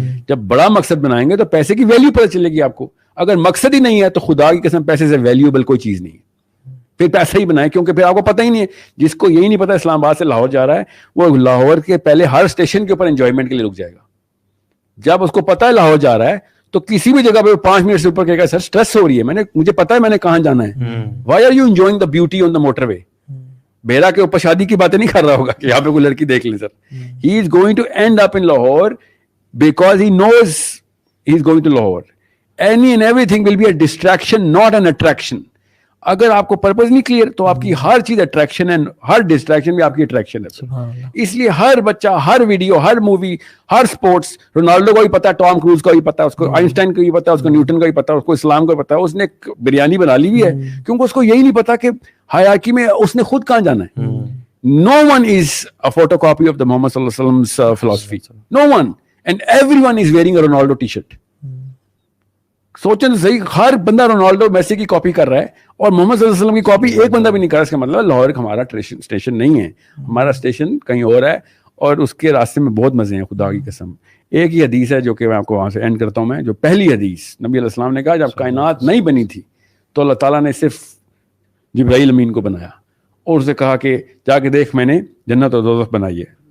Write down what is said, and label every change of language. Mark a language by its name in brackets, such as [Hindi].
[Urdu] جب بڑا مقصد بنائیں گے تو پیسے کی ویلیو پتہ چلے گی آپ کو. اگر مقصد ہی نہیں ہے تو خدا کی قسم پیسے سے ویلیوبل کوئی چیز نہیں ہے, پھر پیسہ ہی بنائے, کیونکہ پھر آپ کو پتہ ہی نہیں ہے. جس کو یہی نہیں پتا اسلام آباد سے لاہور جا رہا ہے وہ لاہور کے پہلے ہر اسٹیشن کے اوپر انجوائمنٹ کے لیے رک جائے گا. جب اس کو پتا ہے لاہور جا رہا ہے تو کسی بھی جگہ پہ 5 منٹ سے اوپر کہے گا سر اسٹریس ہو رہی ہے, مجھے پتا ہے میں نے کہاں جانا ہے. [English] Why are you enjoying the beauty on the motorway. [Urdu] بیرا کے اوپر شادی کی باتیں نہیں کر رہا ہوگا کہ یہاں پہ کوئی لڑکی دیکھ لیں سر. [English] He is going to end up in Lahore because he knows he is going to Lahore. Any and every thing will be a distraction not an attraction. [Urdu] اگر آپ کو پرپز نہیں کلیئر تو آپ کی ہر چیز اٹریکشن ہے, ہر ڈسٹریکشن بھی آپ کی اٹریکشن ہے. اس لیے ہر بچہ, ہر ویڈیو, ہر مووی, ہر اسپورٹس, رونالڈو کو بھی پتا ہے, ٹام کروز کو بھی پتا ہے, اس کو آئنسٹائن کو بھی پتا ہے, اس کو نیوٹن کا بھی پتا ہے, اس کو اسلام کو بھی پتا ہے. اس نے بریانی بنا لی ہوئی ہے کیونکہ اس کو یہی نہیں پتا کہ ہیرارکی میں اس نے خود کہاں جانا ہے. [English] No one is a photocopy of the Muhammad sallallahu alaihi wasallam's philosophy. No one. And everyone is wearing a Ronaldo t-shirt. [Urdu] سوچیں تو صحیح, ہر بندہ رونالڈو میسی کی کاپی کر رہا ہے اور محمد صلی اللہ علیہ وسلم کی کاپی ایک بندہ بھی نہیں کر رہا. اس کا مطلب لاہور ہمارا اسٹیشن نہیں ہے, ہمارا اسٹیشن کہیں اور ہے, اور اس کے راستے میں بہت مزے ہیں خدا کی قسم. ایک ہی حدیث ہے جو کہ میں آپ کو وہاں سے اینڈ کرتا ہوں. میں جو پہلی حدیث نبی علیہ السلام نے کہا جب کائنات نہیں بنی تھی تو اللہ تعالیٰ نے صرف جبرائیل امین کو بنایا اور اسے کہا کہ جا کے دیکھ میں نے جنت اور دوزخ بنائی ہے.